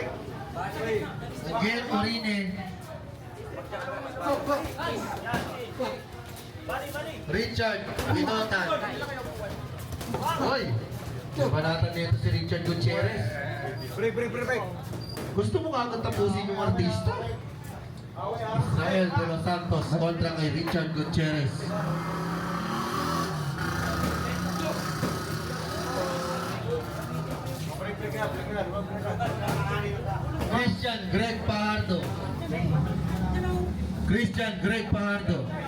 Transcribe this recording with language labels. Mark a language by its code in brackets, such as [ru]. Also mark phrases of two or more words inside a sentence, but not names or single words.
[tl] Mugen Urine. Richard Binotan. Hoy! Nabanatan nito si Richard Gutierrez. Break. Gusto mo kagad tapusin yung artista? Israel de los Santos kontra kay Richard Gutierrez. Christian Greg Pardo. Christian Greg Pardo.